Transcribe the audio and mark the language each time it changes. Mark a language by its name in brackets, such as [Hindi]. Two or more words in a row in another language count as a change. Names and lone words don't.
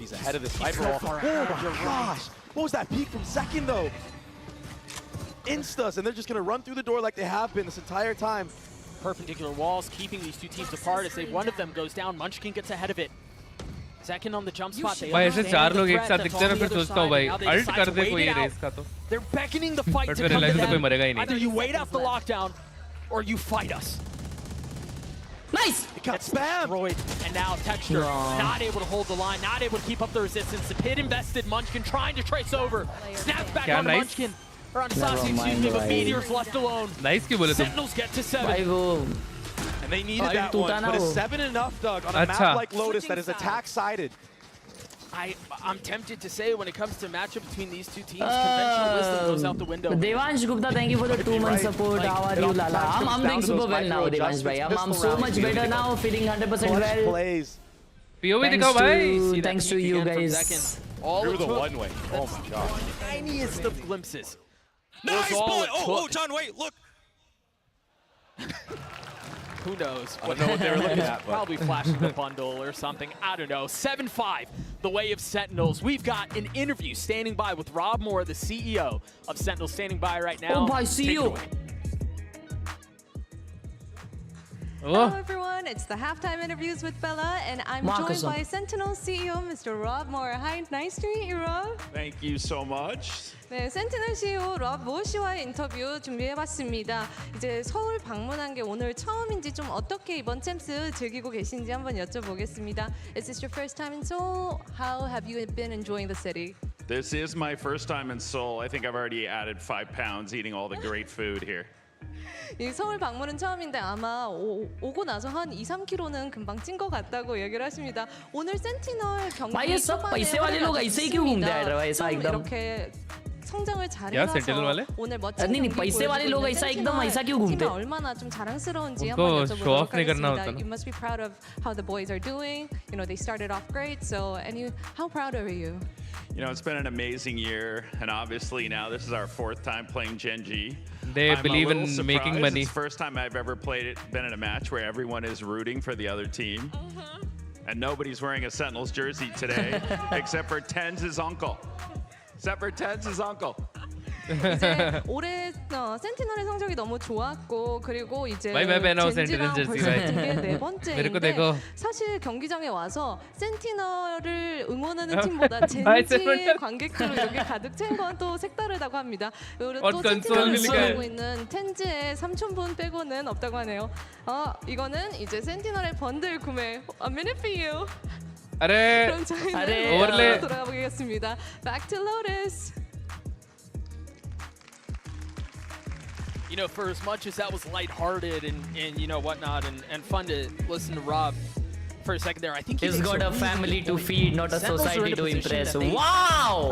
[English] He's ahead of this He's sniper so roll. far Oh ahead, my you're gosh! What was that peek from second though? Instas, and they're just gonna run through the door like they have been this entire time. Perpendicular walls keeping these two teams apart as one of them goes down. Munchkin gets ahead of it. Second on the jump spot. They [Hindi] भाई ऐसे [English] understand [Hindi] चार [English] the [Hindi] लोग एक [English] threat [Hindi] साथ [English] that's [Hindi] दिखते हैं [English] on [Hindi] ना [English] the [Hindi] फिर [English] other [Hindi] सोचता हूँ [English] side, [Hindi] भाई [English] and now they [Hindi] अल्ट [English] decide [Hindi] कर [English] to [Hindi] दे [English] wait [Hindi] कोई [English] it out. [Hindi] रेस का तो [English] They're beckoning the fight But to [Hindi] फिर [English] come to [Hindi] realize तो कोई [English] them. [Hindi] मरेगा ही नहीं। [English] Either you wait out the lockdown or you fight us. Nice. It got spammed. Destroyed. And now Texture No. not able to hold the line, not able to keep up the resistance. The pit invested. Munchkin trying to trace over. Snaps back [Hindi] क्या [English] onto nice? Munchkin. Or on Never Sasi, excuse mind, me, but [Hindi] भाई। [English] Meteor's left alone. [Hindi] नाइस क्यों बोले तुम [English] Sentinels get to 7. [Hindi] भाई वो [English] And they needed Ult that [Hindi] टूटा [English] one. [Hindi] ना [English] But is [Hindi] वो। [English] 7 enough, Doug, on a [Hindi] अच्छा। [English] map like Lotus that is attack-sided? I'm tempted to say when it comes to matchup between these two teams, conventional wisdom goes out the window. देवांश गुप्ता thank you for the 2 month support. How are you लाला? I'm doing super well now देवांश भाई. I'm so much better now, feeling 100% well. Plays. पीओवी Thanks [Hindi] दिखाओ भाई [English] See that thanks to peek you again from guys. Zekin. All Through it the took, one-way. Oh my gosh. tiniest of glimpses. Nice all boy! it Oh, took. John, wait, look! Who knows? I don't know what they were looking at, but Probably flashing the bundle or something. I don't know. 7-5, the way of Sentinels. We've got an interview standing by with Rob Moore, the CEO of Sentinels, standing by right now. [Hindi] Oh भाई [English] Take it CEO. away. Hello everyone, it's the halftime interviews with Bella, and I'm Marcus. joined by Sentinel CEO Mr. Rob Moore. Hi, nice to meet you, Rob. Thank you so much. [Korean] 네, 센티널 CEO 럽 모어 씨와의 인터뷰 준비해봤습니다. 이제 서울 방문한 게 오늘 처음인지 좀 어떻게 이번 챔스 즐기고 계신지 한번 여쭤보겠습니다. [English] Is this your first time in Seoul? How have you been enjoying the city? This is my first time in Seoul. I think I've already added 5 pounds eating all the great food here. [Korean] 이 서울 방문은 처음인데 아마 오고 나서 한 2-3kg는 금방 찐 것 같다고 얘기를 하십니다. 오늘 센티널 경기 [Hindi] भाई ये सब पैसे वाले लोग ऐसे ही क्यों घूमते हैं यार ऐसा एकदम [Korean] 이렇게 성장을 [Hindi] क्या [Korean] 잘해서 [Hindi] सेंटिनल वाले? [Korean] 오늘 멋진 [Hindi] नहीं नहीं [Korean] 경기 [Hindi] पैसे वाले [Korean] 보여주고 [Hindi] लोग [Korean] 있는 [Hindi] ऐसा एकदम [Korean] 센티널 [Hindi] ऐसा क्यों घूमते [Korean] 팀이 얼마나 좀 자랑스러운지 [Hindi] उनको [Korean] 한번 [Hindi] show [Korean] 여쭤보도록 [Hindi] off नहीं करना होता [Korean] 하겠습니다. [Hindi] ना? [English] You must be proud of how the boys are doing. You know, they started off great. So, how proud are you? You know, it's been an amazing year, and obviously now this is our 4th time playing Gen G. They I'm a believe in little making surprised. money. It's the first time I've ever been in a match where everyone is rooting for the other team. And nobody's wearing a Sentinels jersey today, except for Tenz's uncle. Except for Tenz's uncle. [Korean] 이제 올해 센티널의 성적이 너무 좋았고 그리고 이제 [Hindi] Bhai, मैं पहना हूँ [Korean] 젠지랑 [Hindi] Sentinel [Korean] 벌써 [Hindi] jersey, [Korean] 붙은 게 네 [Hindi] मेरे को [Korean] 번째인데 [Hindi] देखो [Korean] 사실 경기장에 와서 센티널을 응원하는 팀보다 [Hindi] Bhai, [Korean] 젠지의 [Hindi] Sentinel. [Korean] 관객들로 여기 가득 찬 건 또 색다르다고 합니다. 그리고 [Hindi] और [Korean] 또 [Hindi] console [Korean] 센티널을 [Hindi] भी लिखा [Korean] 응원하고 [Hindi] है [Korean] 있는 텐즈의 3,000분 빼고는 없다고 하네요. 이거는 이제 센티널의 번들 구매. [English] A minute for you. [Hindi] अरे [Korean] 그럼 저희는 아래. 오వర్레. 돌아가 보겠습니다. [English] Back to Lotus. You know, for as much as that was lighthearted and you know whatnot and fun to listen to Rob for a second there, I think He's makes got a really family good to point. feed, not a Sentinels are society in a to position impress. that they Wow!